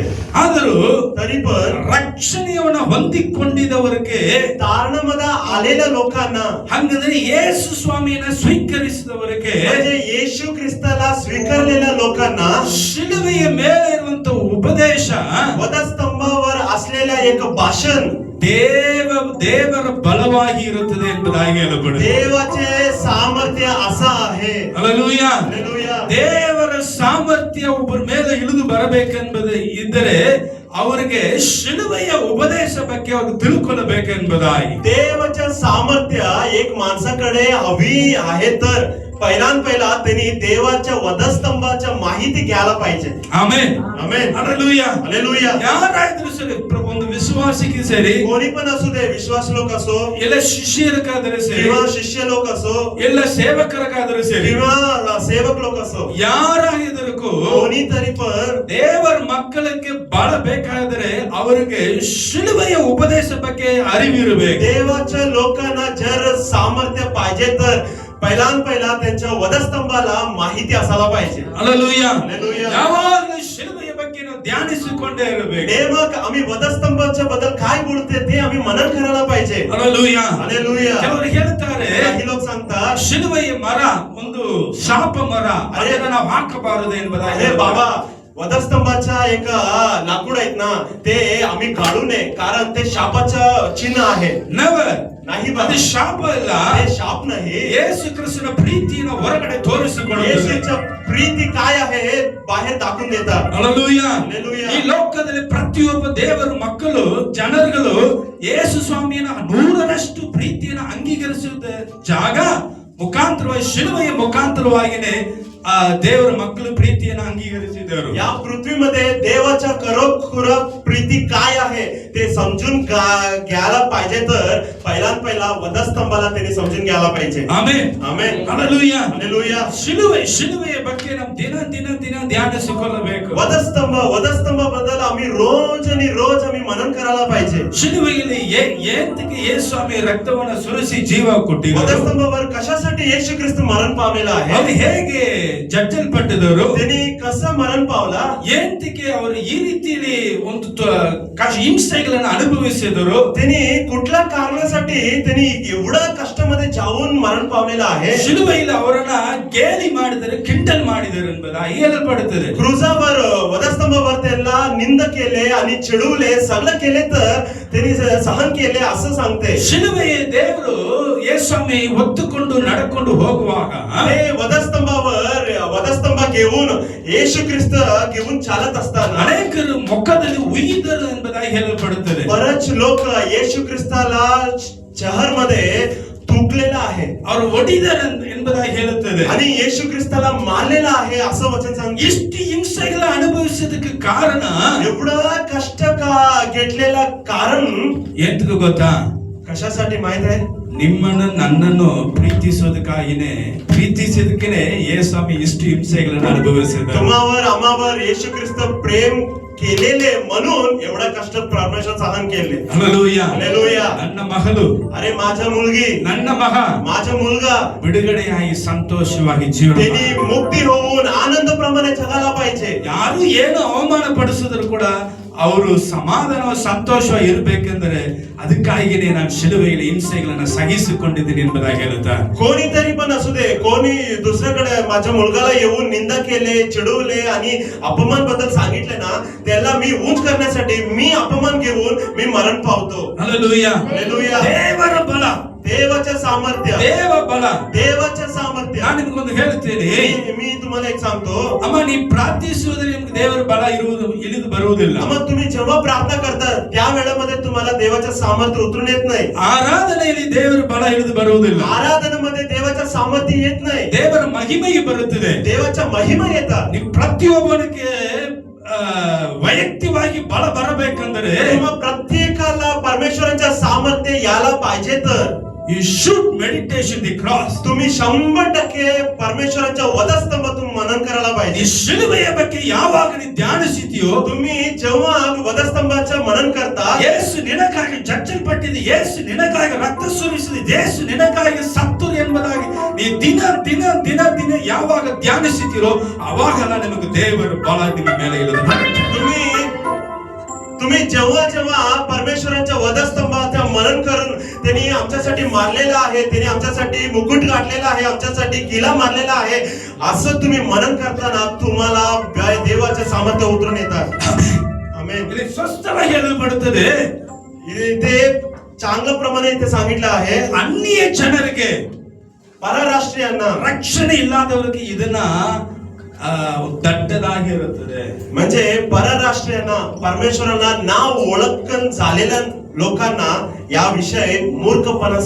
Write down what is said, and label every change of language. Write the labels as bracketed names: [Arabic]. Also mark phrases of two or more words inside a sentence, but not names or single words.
[Kannada] ಆದರೂ [Marathi] तरी पण [Kannada] ರಕ್ಷಣೆಯನ್ನು ಹೊಂದಿಕೊಂಡಿದವರಿಗೆ, [Marathi] तारणामध्ये आलेल्या लोकांना, [Kannada] ಹಂಗಂದ್ರೆ ಯೇಸು ಸ್ವಾಮಿಯನ್ನ ಸ್ವೀಕರಿಸಿದವರಿಗೆ, [Marathi] म्हणजे येशू ख्रिस्ताला स्वीकारलेल्या लोकांना [Kannada] ಶಿಲುಬೆಯ ಮೇಲೆ ಇರುವಂತ ಉಪದೇಶ, [Marathi] वधस्तंभावर असलेल्या एक भाषण [Kannada] ದೇವರ ಬಲವಾಗಿ ಇರುತ್ತದೆ ಎಂಬುದಾಗಿ ಹೇಳಬಹುದು. [Marathi] देवाचे सामर्थ्य असा आहे. Hallelujah. Hallelujah. [Kannada] ದೇವರ ಸಾಮರ್ಥ್ಯ ಒಬ್ಬರ ಮೇಲೆ ಇಳಿದು ಬರಬೇಕೆಂಬುದು ಇದ್ದರೆ ಅವರಿಗೆ ಶಿಲುಬೆಯ ಉಪದೇಶ ಬಗ್ಗೆ ಅವರು ತಿಳ್ಕೊಳ್ಳಬೇಕೆಂಬುದಾಗಿ. [Marathi] देवाचे सामर्थ्य एक माणसाकडे हवी आहे तर पहिला त्यांनी देवाच्या वधस्तंभाच्या माहिती घ्यायला पाहिजे. [Kannada] ಆಮೆನ್ ಆಮೆನ್. ಹಲ್ಲೆಲೂಯಾ [Marathi] हालेलुया. [Kannada] ಯಾರಾದ್ರೂ ಸರಿ ಒಂದು ವಿಶ್ವಾಸಿಗೆ ಸರಿ [Marathi] कोणी पण असू दे, विश्वास लोक असो [Kannada] ಎಲ್ಲ ಶಿಷ್ಯರಿಗಾದರೆ ಸರಿ [Marathi] किंवा शिष्य लोक असो [Kannada] ಎಲ್ಲ ಸೇವಕರಿಗಾದರೆ ಸರಿ [Marathi] किंवा सेवक लोक असो, [Kannada] ಯಾರಾಗಿದ್ದರಕ್ಕೂ [Marathi] कोणीतरी पण [Kannada] ದೇವರ ಮಕ್ಕಳಿಗೆ ಬಲ ಬೇಕಾದರೆ ಅವರಿಗೆ ಶಿಲುಬೆಯ ಉಪದೇಶ ಬಗ್ಗೆ ಅರಿವಿರಬೇಕು. [Marathi] देवाच्या लोकांना जर सामर्थ्य पाहिजे तर पहिला त्यांच्या वधस्तंभाला माहिती असायला पाहिजे. [Kannada] ಹಲ್ಲೆಲೂಯಾ [Marathi] हालेलुया. [Kannada] ಯಾವಾಗಲೂ ಶಿಲುಬೆಯ ಬಗ್ಗೆ ನಾವು ಧ್ಯಾನಿಸಿಕೊಂಡೇ ಇರಬೇಕು. [Marathi] नेमक आम्ही वधस्तंभाच्या बद्दल काय बोलते ते आम्ही मनन करायला पाहिजे. [Kannada] ಹಲ್ಲೆಲೂಯಾ [Marathi] हालेलुया. [Kannada] ಕೆಲವರು ಹೇಳ್ತಾರೆ [Marathi] काही लोक सांगतात, [Kannada] ಶಿಲುಬೆಯ ಮರ ಒಂದು ಶಾಪ ಮರ, ಅದನ್ನ ನಾವು ಹಾಕಬಾರದು [Marathi] अरे [Kannada] ಎಂಬುದಾಗಿ [Marathi] बाबा, वधस्तंभाच्या एक लाकूड आहेत ना, ते आम्ही काढू नये कारण ते शापाचं चिन्ह आहे. [Kannada] ನೆವರ್ [Marathi] नाही [Kannada] ಅದು [Marathi] बाबा, [Kannada] ಶಾಪ ಇಲ್ಲ, [Marathi] ते शाप नाही. [Kannada] ಯೇಸು ಕ್ರಿಸ್ತನ ಪ್ರೀತಿಯನ್ನು ಹೊರಗಡೆ ತೋರಿಸಿಕೊಳ್ಳುತ್ತದೆ. [Marathi] येशूचं प्रीती काय आहे हे बाहेर दाखवून देतात. [Kannada] ಹಲ್ಲೆಲೂಯಾ [Marathi] हालेलुया. [Kannada] ಈ ಲೋಕದಲ್ಲಿ ಪ್ರತಿಯೊಬ್ಬ ದೇವರ ಮಕ್ಕಳು ಜನರುಗಳು ಯೇಸು ಸ್ವಾಮಿಯನ್ನ 100ರಷ್ಟು ಪ್ರೀತಿಯನ್ನು ಅಂಗೀಕರಿಸಿದ ಜಾಗ ಮುಖಾಂತರವಾಗಿ ಶಿಲುಬೆಯ ಮುಖಾಂತರವಾಗಿನೇ ಆ ದೇವರ ಮಕ್ಕಳು ಪ್ರೀತಿಯನ್ನು ಅಂಗೀಕರಿಸಿದರು. [Marathi] या पृथ्वीमध्ये देवाच्या खरोखर प्रीती काय आहे ते समजून घ्यायला पाहिजे तर पहिला वधस्तंभाला त्यांनी समजून घ्यायला पाहिजे. [Kannada] ಆಮೆನ್ [Marathi] आमेन. [Kannada] ಹಲ್ಲೆಲೂಯಾ [Marathi] हालेलुया. [Kannada] ಶಿಲುಬೆಯ ಬಗ್ಗೆ ನಾವು ದಿನ ಧ್ಯಾನಿಸಿಕೊಳ್ಳಬೇಕು. [Marathi] वधस्तंभ बद्दल आम्ही रोज आणि रोज आम्ही मनन करायला पाहिजे. [Kannada] ಶಿಲುಬೆಯಲ್ಲಿ ಏಂತಕ್ಕೆ ಯೇಸು ಸ್ವಾಮಿ ರಕ್ತವನ್ನು ಸುರಿಸಿ ಜೀವ ಕೊಟ್ಟಿದ್ದಾರೆ. [Marathi] वधस्तंभावर कशासाठी येशू ख्रिस्त मरण पावलेला आहे, [Kannada] ಅವರು ಹೇಗೆ ಜಡ್ಜಲ್ಪಟ್ಟಿದರು, [Marathi] त्यांनी कसं मरण पावला, [Kannada] ಏಂತಕ್ಕೆ ಅವರು ಈ ರೀತಿಯಲ್ಲಿ ಒಂದು ಹಿಂಸೆಗಳನ್ನು ಅನುಭವಿಸಿದರು, [Marathi] त्यांनी कुठल्या कारणासाठी त्यांनी एवढ्या कष्टामध्ये जाऊन मरण पावलेला आहे. [Kannada] ಶಿಲುಬೆಯಲ್ಲಿ ಅವರನ್ನ ಗೇಲಿ ಮಾಡಿದರೆ, ಕಿಂಡಲ್ ಮಾಡಿದರು ಎಂಬುದಾಗಿ ಹೇಳಲ್ಪಡುತ್ತದೆ. [Marathi] क्रुजावर वधस्तंभावर त्यांना निंद केले आणि चिडवले, सगळं केले तर त्यांनी सहन केले असं सांगते. [Kannada] ಶಿಲುಬೆಯ ದೇವರು ಯೇಸುಸ್ವಾಮಿ ಹೊತ್ತುಕೊಂಡು ನಡ್ಕೊಂಡು ಹೋಗುವಾಗ [Marathi] ते वधस्तंभ घेऊन येशू ख्रिस्त घेऊन चालत असताना [Kannada] ಅನೇಕರು ಮುಖದಲ್ಲಿ ಉಯ್ದರು ಎಂಬುದಾಗಿ ಹೇಳಲ್ಪಡುತ್ತದೆ. [Marathi] बरेच लोक येशू ख्रिस्ताला शहर मध्ये थुकलेला आहे [Kannada] ಅವರು ಒಡಿದರು ಎಂಬುದಾಗಿ ಹೇಳುತ್ತದೆ. [Marathi] आणि येशू ख्रिस्ताला मारलेला आहे असं वचन सांगते. [Kannada] ಇಷ್ಟು ಹಿಂಸೆಗಳ ಅನುಭವಿಸೋದಕ್ಕೆ ಕಾರಣ [Marathi] एवढं कष्ट घेतलेला कारण [Kannada] ಎಂತಕ್ಕೆ ಗೊತ್ತಾ? [Marathi] कशासाठी माहित आहे? [Kannada] ನಿಮ್ಮನ್ನು ನನ್ನನ್ನು ಪ್ರೀತಿಸೋದಕ್ಕೇನೆ ಯೇಸುಸ್ವಾಮಿ ಇಷ್ಟು ಹಿಂಸೆಗಳನ್ನು ಅನುಭವಿಸಿದ. [Marathi] तुम्हावर आम्हावर येशू ख्रिस्त प्रेम केलेले म्हणून एवढा कष्ट परमेश्वर सहन केले. [Kannada] ಹಲ್ಲೆಲೂಯಾ [Marathi] हालेलुया. [Kannada] ನನ್ನ ಮಗಳು, [Marathi] अरे माझा मुलगी, [Kannada] ನನ್ನ ಮಗ [Marathi] माझा मुलगा [Kannada] ಬಿಡುಗಡೆಯಾಗಿ ಸಂತೋಷವಾಗಿ ಜೀವನ [Marathi] त्यांनी [Kannada] ಮಾಡಬೇಕು. [Marathi] मुक्ती होऊन आनंद प्रमाणे जगायला पाहिजे. [Kannada] ಯಾರು ಏನು ಅವಮಾನ ಪಡಿಸಿದ್ರು ಕೂಡ ಅವರು ಸಮಾಧಾನ ಸಂತೋಷವಾಗಿ ಇರಬೇಕೆಂದರೆ ಅದಕ್ಕಾಗಿಯೇ ನಾನು ಶಿಲುಬೆಯಲ್ಲಿ ಹಿಂಸೆಗಳನ್ನು ಸಹಿಸಿಕೊಂಡಿದ್ದೀನಿ ಎಂಬುದಾಗಿ ಹೇಳುತ್ತಾರೆ. [Marathi] कोणीतरी पण असू दे, कोणी दुसऱ्याकडे माझ्या मुलगाला येऊन निंदा केले, चिडवले आणि अपमान बद्दल सांगितले ना, त्याला मी उंच करण्यासाठी मी अपमान घेऊन मी मरण पावतो. [Kannada] ಹಲ್ಲೆಲೂಯಾ [Marathi] हालेलुया. [Kannada] ದೇವರ ಬಲ, [Marathi] देवाचे सामर्थ्य, [Kannada] ದೇವ ಬಲ. [Marathi] देवाचे सामर्थ्य. [Kannada] ನಾನು ನಿಮಗೊಂದು ಹೇಳ್ತೇನೆ, [Marathi] मी तुम्हाला एक सांगतो, [Kannada] ಅಮ್ಮ ನೀ ಪ್ರಾರ್ಥಿಸುವುದರಲ್ಲಿ ನಿಮಗೆ ದೇವರ ಬಲ ಇಳಿದು ಬರುವುದಿಲ್ಲ. [Marathi] मग तुम्ही जेव्हा प्रार्थना करता त्या वेळेमध्ये तुम्हाला देवाचे सामर्थ्य उतरून येत नाही. [Kannada] ಆರಾಧನೆಯಲ್ಲಿ ದೇವರ ಬಲ ಇಳಿದು ಬರುವುದಿಲ್ಲ. [Marathi] आराधनेमध्ये देवाचे सामर्थ्य येत नाही. [Kannada] ದೇವರ ಮಹಿಮೆಗೆ ಬರುತ್ತದೆ. [Marathi] देवाच्या महिमा येतात. [Kannada] ನೀವು ಪ್ರತಿಯೊಬ್ಬನಿಗೆ ವೈಯಕ್ತಿಕವಾಗಿ ಬಲ ಬರಬೇಕಂದ್ರೆ [Marathi] तेव्हा प्रत्येकाला परमेश्वराच्या सामर्थ्य याला पाहिजे तर [English] you should meditation the cross. [Marathi] तुम्ही 100% परमेश्वराच्या वधस्तंभातून मनन करायला [Kannada] ಈ [Marathi] पाहिजे. [Kannada] ಶಿಲುಬೆಯ ಬಗ್ಗೆ ಯಾವಾಗ ನೀವು ಧ್ಯಾನಿಸುತ್ತೀಯೋ, [Marathi] तुम्ही जेव्हा वधस्तंभाचं मनन करता, [Kannada] ಯೇಸು ನಿನಗಾಗಿ ಜಜ್ಜಲ್ಪಟ್ಟಿದೆ, ಯೇಸು ನಿನಗಾಗಿ ರಕ್ತ ಸುರಿಸಿದೆ, ಯೇಸು ನಿನಗಾಗಿ ಸತ್ತರು ಎಂಬುದಾಗಿ ನೀ ದಿನ ದಿನ ದಿನ ದಿನ ಯಾವಾಗ ಧ್ಯಾನಿಸುತ್ತೀರೋ ಅವಾಗೆಲ್ಲ ನಿಮಗೆ ದೇವರ ಬಲ ನಿಮ್ಮ ಮೇಲೆ ಇಳಿದು ಬರುತ್ತೆ. [Marathi] तुम्ही जेव्हा परमेश्वराच्या वधस्तंभाचं मनन करून त्यांनी आमच्यासाठी मारलेलं आहे, त्यांनी आमच्यासाठी मुकुट गाठलेला आहे, आमच्यासाठी किला मारलेला आहे असं तुम्ही मनन करताना तुम्हाला देवाचे सामर्थ्य उतरून येतात. आमेन. [Kannada] ಇಲ್ಲಿ ಸ್ಪಷ್ಟವಾಗಿ ಹೇಳಲ್ಪಡುತ್ತದೆ, [Marathi] इथे चांगल्या प्रमाणे इथे सांगितलं आहे, [Kannada] ಅನ್ಯ ಜನರಿಗೆ [Marathi] परराष्ट्रीयांना [Kannada] ರಕ್ಷಣೆ ಇಲ್ಲದವರಿಗೆ ಇದನ್ನ दड्डदागिरुತ್ತದೆ. [Marathi] म्हणजे परराष्ट्रीयांना परमेश्वराला नाव ओळखन झालेल्या लोकांना या विषय मूर्खपणासारखा.